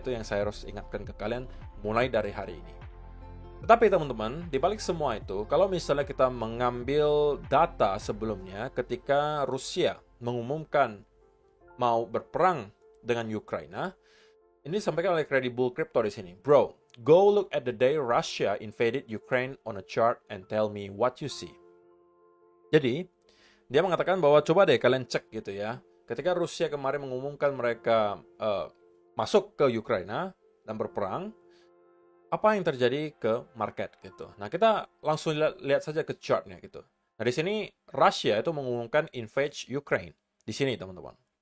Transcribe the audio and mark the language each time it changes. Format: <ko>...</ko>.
<id>Itu yang saya harus ingatkan ke kalian mulai dari hari ini. Tetapi teman-teman, dibalik semua itu, kalau misalnya kita mengambil data sebelumnya ketika Rusia mengumumkan mau berperang dengan Ukraina, ini disampaikan oleh Credible Crypto di sini.</id> <en>Bro, go look at the day Russia invaded Ukraine on a chart and tell me what you see.</en> <id>Jadi, dia mengatakan bahwa coba deh kalian cek gitu ya. Ketika Rusia kemarin mengumumkan mereka masuk ke Ukraina dan berperang, apa yang terjadi ke market gitu. Nah, kita langsung lihat saja ke chartnya gitu. Nah, di sini Rusia itu mengumumkan</id> <en>invade Ukraine.</en> <id>Di sini, teman-teman.</id>